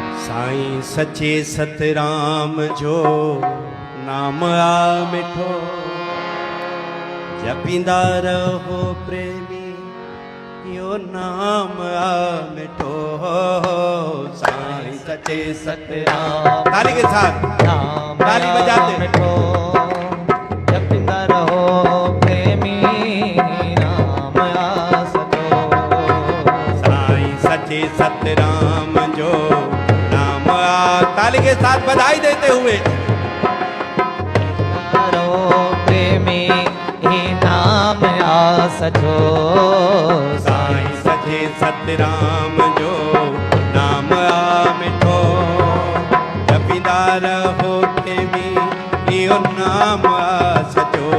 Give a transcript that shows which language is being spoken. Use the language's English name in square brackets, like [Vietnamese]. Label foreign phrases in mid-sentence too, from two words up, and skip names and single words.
[Sindhi] साईं सचे सतराम जो नाम आ मिठो, जपींदा रहो प्रेमी यो नाम आ मिठो। साईं सचे सतराम, [Hindi] ताली के साथ ताली बजाते [Sindhi] मिठो, जपींदा रहो प्रेमी नाम आ सचो। साईं सचे सतराम जो नाम आ, [Hindi] ताली के साथ बधाई देते हुए [Sindhi] प्रेमी नाम आ सचो। साईं सचे सतराम जो नाम आ मिठो, जपींदा रहो प्रेमी यो नाम आ सचो।